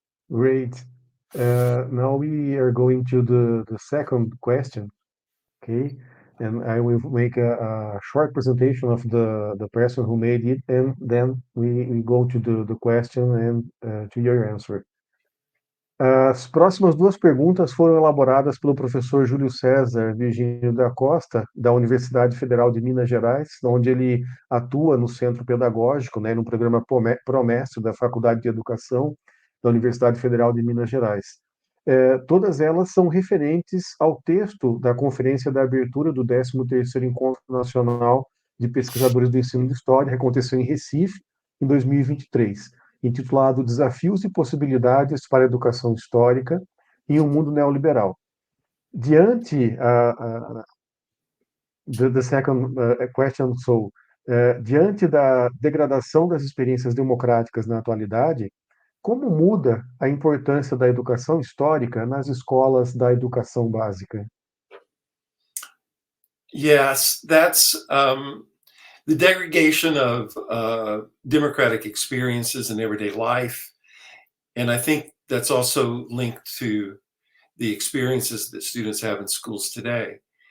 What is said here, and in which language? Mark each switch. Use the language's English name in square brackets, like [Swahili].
[English] Great. Now we are going to the second question, okay? And I will make a short presentation of the person who made it, and then we go to the question and to your answer. [Portuguese] As próximas duas perguntas foram elaboradas pelo professor Júlio César Virgínio da Costa, da Universidade Federal de Minas Gerais, onde ele atua no centro pedagógico, né, no programa Promestre da Faculdade de Educação da Universidade Federal de Minas Gerais. Todas elas são referentes ao texto da Conferência da Abertura do 13º Encontro Nacional de Pesquisadores do Ensino de História, que aconteceu em Recife, em 2023, intitulado Desafios e Possibilidades para a Educação Histórica em um Mundo Neoliberal. Diante, [English] the second question, so, [Portuguese] diante da degradação das experiências democráticas na atualidade, como muda a importância da educação histórica nas escolas da educação básica? [English] Yes, that's the degradation of democratic experiences in everyday life. And I think that's also linked to the experiences that students have in schools today.